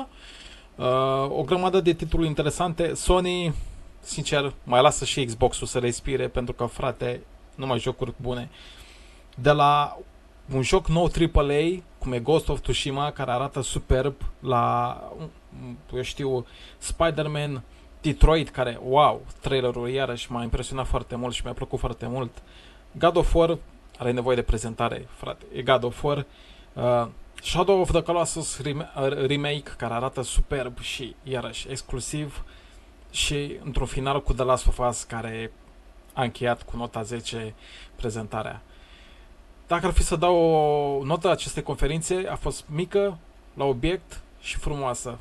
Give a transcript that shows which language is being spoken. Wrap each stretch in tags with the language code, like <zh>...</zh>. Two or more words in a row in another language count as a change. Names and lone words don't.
<ro>O grămadă de titluri interesante. Sony, sincer, mai lasă și Xbox-ul să respire, pentru că, frate, numai jocuri bune. De la un joc nou AAA, cum e Ghost of Tsushima, care arată superb, la, eu știu, Spider-Man, Detroit, care, wow, trailerul iarăși m-a impresionat foarte mult și mi-a plăcut foarte mult. God of War are nevoie de prezentare, frate, e God of War. Shadow of the Colossus remake, care arată superb și iarăși exclusiv, și într-un final cu The Last of Us, care a încheiat cu nota 10 prezentarea. Dacă ar fi să dau o notă acestei conferințe, a fost mică, la obiect și frumoasă.</ro>